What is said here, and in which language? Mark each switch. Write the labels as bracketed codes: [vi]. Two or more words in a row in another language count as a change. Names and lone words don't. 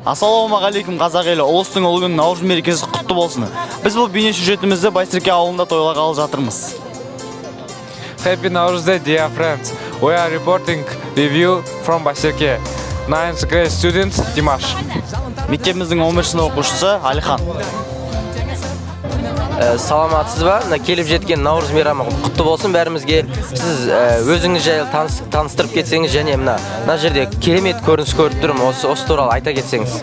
[kk] Ассалаумағалейкум қазақ елі, ұлыстың ұлы күні Наурыз мерекесі құтты болсын. Біз бұл бейне сюжетімізді Байсерке ауылында тойлағалы жатырмыз. [en] Happy Nauruz Day, dear friends. We are reporting review from Байсерке. 9th grade student Димаш. [kk] Мектебіміздің 11 сынып оқушысы Алихан. Саламатсыз ба? Келіп жеткен Наурыз мейрамы құтты болсын бәрімізге. Сіз өзіңіз жайлы таныстырып кетсеңіз және мына жерде керемет көрініс көріп тұрмын. Осы туралы айта кетсеңіз.